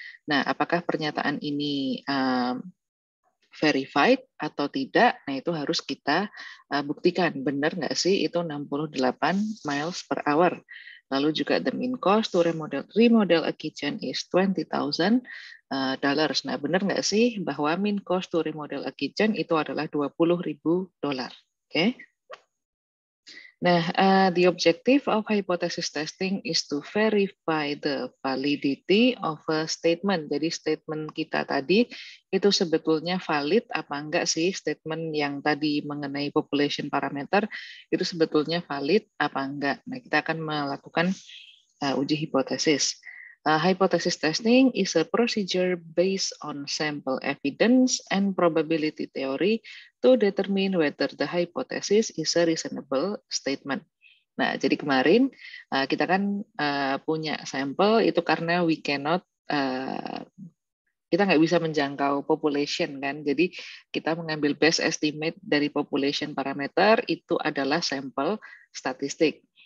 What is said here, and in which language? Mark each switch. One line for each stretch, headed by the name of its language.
Indonesian: Nah, apakah pernyataan ini
English: verified
Indonesian: atau tidak, nah itu harus kita buktikan, benar nggak sih itu 68 miles per hour. Lalu juga
English: the mean cost to remodel a kitchen is $20,000.
Indonesian: Nah, benar nggak sih bahwa
English: mean cost to remodel a kitchen
Indonesian: itu adalah $20,000. Oke. Nah,
English: the objective of hypothesis testing is to verify the validity of a statement.
Indonesian: Jadi statement kita tadi itu sebetulnya valid apa enggak sih, statement yang tadi mengenai population parameter itu sebetulnya valid apa enggak. Nah, kita akan melakukan uji hipotesis.
English: Hypothesis testing is a procedure based on sample evidence and probability theory to determine whether the hypothesis is a reasonable statement.
Indonesian: Nah, jadi kemarin kita kan punya sampel itu karena
English: we cannot
Indonesian: kita nggak bisa menjangkau population kan, jadi kita mengambil
English: best estimate
Indonesian: dari population parameter itu adalah sampel statistik.